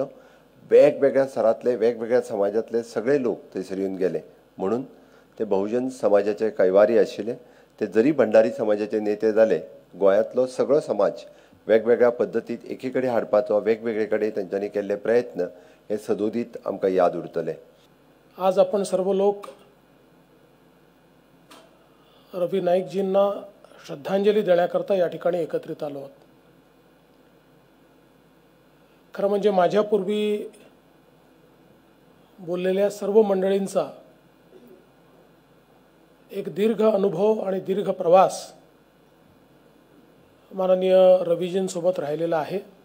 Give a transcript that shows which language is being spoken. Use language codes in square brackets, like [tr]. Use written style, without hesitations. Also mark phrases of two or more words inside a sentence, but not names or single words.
[kok] वेगवेगळ्या स्तरातले वेगवेगळ्या समाजातले सगळे लोक थंयसर येवन गेले म्हणून ते बहुजन समाजाचे कैवारी आशिल्ले. ते जरी भंडारी समाजाचे नेते जाले गोंयांतलो सगळो समाज वेगवेगळ्या पद्धतीत एके कडेन हाडपाचो वेगवेगळे कडेन तांच्यांनी केल्ले प्रयत्न हे सदोदीत आमकां याद उरतले. [mr] आज आपण सर्व लोक रवी नाईकजींना श्रद्धांजली देण्याकरता या ठिकाणी एकत्रित आलो आहोत. खरं म्हणजे माझ्यापूर्वी बोललेल्या सर्व मंडळींचा एक दीर्घ अनुभव आणि दीर्घ प्रवास माननीय रवीजींसोबत राहिलेला आहे.